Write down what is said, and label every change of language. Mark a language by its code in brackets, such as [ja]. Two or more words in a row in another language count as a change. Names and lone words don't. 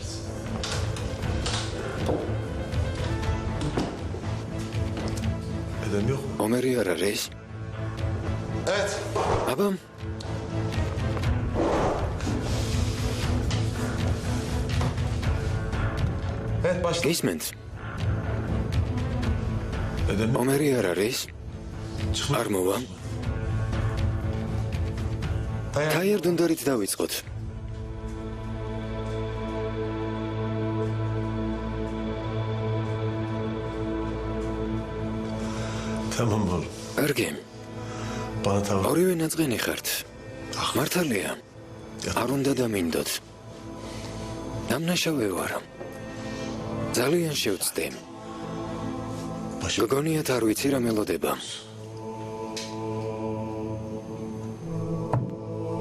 [tr] Edem yok. [ka] ომერი არ არის? [tr] Evet. [ka] აბა, [tr] Evet başla. [ka] გისმენთ? [tr] Edem yok. [ka] ომერი არ არის? არ მოვა? თაიარ დუნდარით დავიწყოთ. [tr] Tamam oğlum. [ka] კარგი, [tr] Bana tamam. [ka] ორივე ნაწყენი ხართ. მართალია. არ უნდა დამინდოთ. დამნაშავე ვარ. ძალიან შევწდე. გოგონიათ არ ვიცი რა მელოდება.